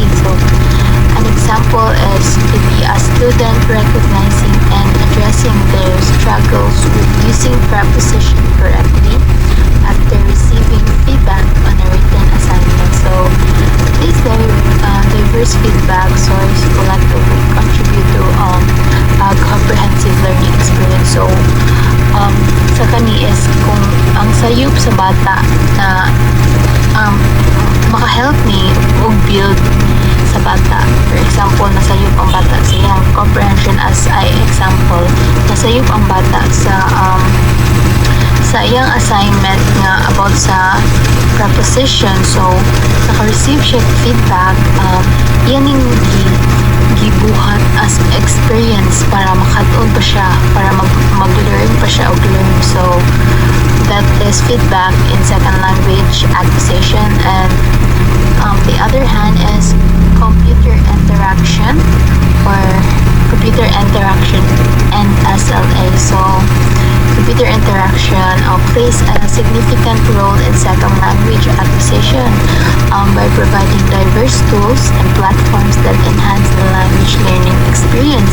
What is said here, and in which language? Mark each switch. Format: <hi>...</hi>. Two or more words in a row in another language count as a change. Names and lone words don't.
<en>So, an example is to be a student recognizing and addressing their struggles with using preposition correctly after receiving feedback on a written assignment. So, these diverse feedback sources collectively contribute to a comprehensive learning experience. So,</en> <ceb>sa kani is kung ang sayop sa bata na maka-help ni o build sa bata.</ceb> <en>For example,</en> <ceb>nasayop ang bata sa iyang comprehension,</ceb> <en>as I example,</en> <ceb>nasayop ang bata sa iyang assignment nga about sa preposition. So, naka-receive siya feedback,</ceb> <tl>yan yung</tl> <ceb>gibuhat</ceb> <en>as experience</en> <ceb>para makatuon pa siya, para mag-learn pa siya og learn.</ceb> <en>So, that is feedback in second language acquisition. And the other hand is computer interaction and SLA. So, computer interaction plays a significant role in second language acquisition by providing diverse tools and platforms that enhance the language learning experience.</en>